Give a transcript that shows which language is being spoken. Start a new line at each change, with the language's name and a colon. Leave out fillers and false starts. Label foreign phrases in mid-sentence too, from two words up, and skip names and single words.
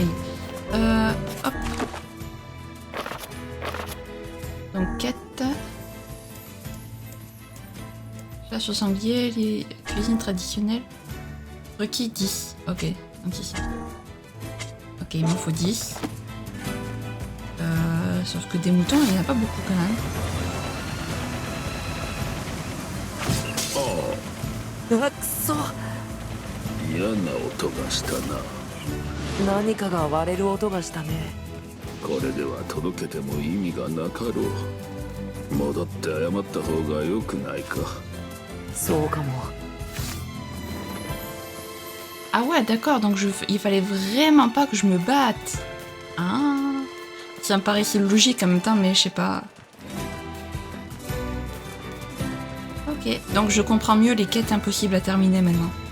French: Hop. Donc quête. Chasse au sanglier, les cuisines traditionnelles. Requis 10. Ok, donc ici. Ok, il m'en faut 10. sauf que des moutons, il n'y en a pas beaucoup quand même.
Japanese: あ、くそ。嫌な音がしたな。何かが割れる音がしたね。これでは届けても意味がなかろう。戻って謝った方が良くないか。そうかも。
French: Ah ouais, d'accord, donc il fallait vraiment pas que je me batte. Ah, ça me paraissait logique en même temps, mais je sais pas. Ok, donc je comprends mieux les quêtes impossibles à terminer maintenant.